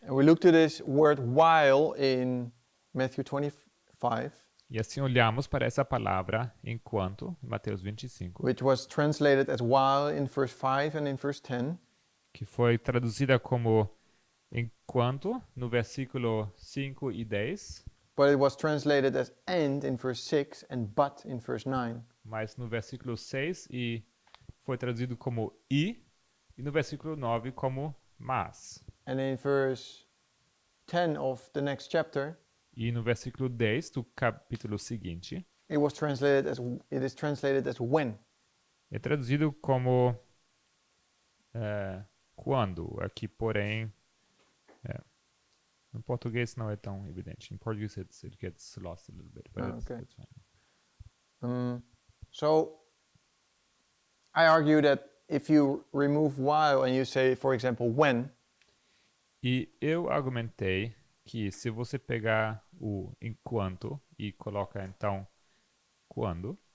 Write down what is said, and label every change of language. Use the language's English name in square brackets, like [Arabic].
[English] And we looked at this word while in Matthew 25, [Portuguese] E assim olhamos para essa palavra enquanto, em Mateus 25, [English] which was translated as while in verse 5 and in verse 10. [Portuguese] que foi traduzida como enquanto no versículo 5 e 10, [English] But it was translated as and in verse 6 and but in verse 9. [Portuguese] mas no versículo 6 e foi traduzido como e no versículo 9 como mas. [English] And in verse 10 of the next chapter, [Portuguese] E no versículo 10 do capítulo seguinte, [English] it is translated as when. [Portuguese] é traduzido como quando. Aqui, porém, no português não é tão evidente. Em português [English] it gets lost a little bit, but Okay. it's fine. So I argue that if you remove while and you say, for example, when, [Portuguese] E eu argumentei que se você pegar o enquanto e coloca então quando,